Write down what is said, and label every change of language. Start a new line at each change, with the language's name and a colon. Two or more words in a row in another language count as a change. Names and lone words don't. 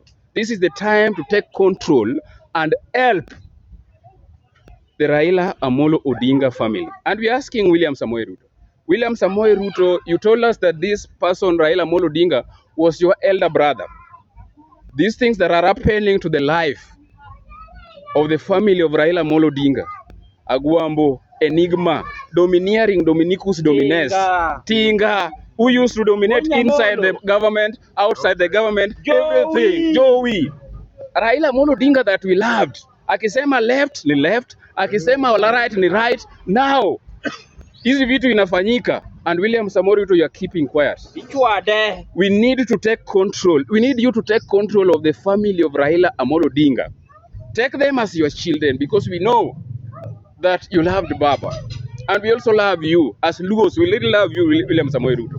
English: This is the time to take control and help the Raila Amolo Odinga family. And we are asking William Samoei Ruto. William Samoei Ruto, you told us that this person, Raila Amolo Odinga, was your elder brother. These things that are happening to the life of the family of Raila Amolo Odinga, Agwambo, Enigma, Domineering, Dominicus Domines, Tinga, who used to dominate inside the government, outside the government, everything, Joey. Raila Amolo Odinga that we loved.
Swahili: Akisema left ni left, akisema right ni right.
English: Now,
Swahili: hizi vitu inafanyika,
English: and William Samoei Ruto, you are keeping quiet. We need to take control. We need you to take control of the family of Raila Amolo Odinga. Take them as your children, because we know that you loved Baba. And we also love you. As Lugos, we really love you, William Samoei Ruto.